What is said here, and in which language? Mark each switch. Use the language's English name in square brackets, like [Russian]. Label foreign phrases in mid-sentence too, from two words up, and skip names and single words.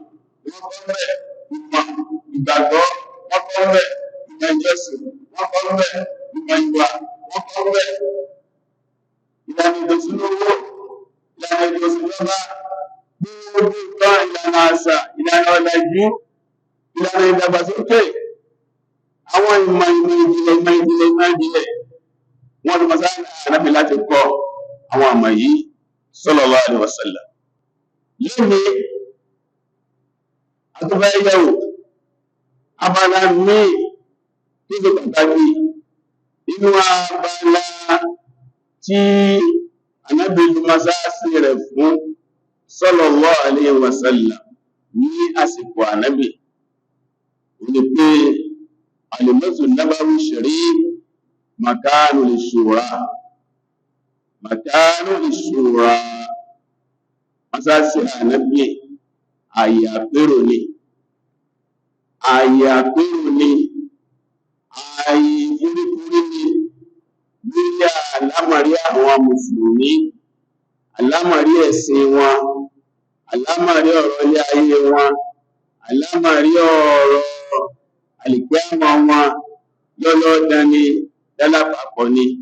[Yoruba] wọ́n kọ́ mẹ́ ìmọ̀ ìgbàgbọ́ wọ́n kọ́ mẹ́ ìmọ̀ ìjọsìn wọ́n kọ́ mẹ́ ìmọ̀ ìwà wọ́n kọ́ mẹ́ ìlànà ìdòsínlówó ìlànà ìdòsínlọ́bá gbogbo ìtàn ìlànà àṣà ìlànà ọ̀làjú ìlànà ìdàgbàsókè àwọn ìmọ̀ ìjìnlẹ̀ wọ́n ti mọ̀sá ànábì láti kọ́ àwọn àmà yìí [Arabic] صلى الله عليه وسلم. [Yoruba] lónìí àtúbẹ̀ yẹ̀wò abala míì tí ó pàtàkì inú abala tí ànábì lu mọ́sáàsì rẹ̀ fún [Arabic] صلى الله عليه وسلم [Yoruba] ní àsìkò ànábì ní pé [Arabic] المسجد النبوي الشريف مكان للشورى [Yoruba] mọ́sáàsì ànábì àyè àpérò ni àyè ìfúrikúrí ni lórí àlámọ̀rí àwọn mùsùlùmí, àlámọ̀rí ẹ̀sìn wọn, àlámọ̀rí ọ̀rọ̀ ilé ayé wọn, àlámọ̀rí ọ̀rọ̀ àlìkíyámà wọn lọ́lọ́dán ni lálápapọ̀ ni.